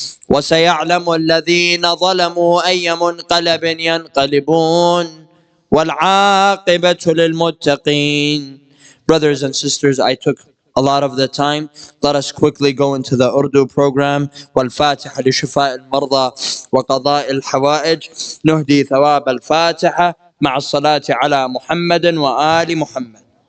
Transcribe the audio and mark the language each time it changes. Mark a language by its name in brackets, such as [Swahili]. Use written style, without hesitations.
[Arabic] وسيعلم الذين ظلموا أي منقلب ينقلبون والعاقبة للمتقين. [English] Brothers and sisters, I took a lot of the time. Let us quickly go into the Urdu program. [Arabic] والفاتحة لشفاء المرضى وقضاء الحوائج. نهدي ثواب الفاتحة مع الصلاة على محمد وآل محمد.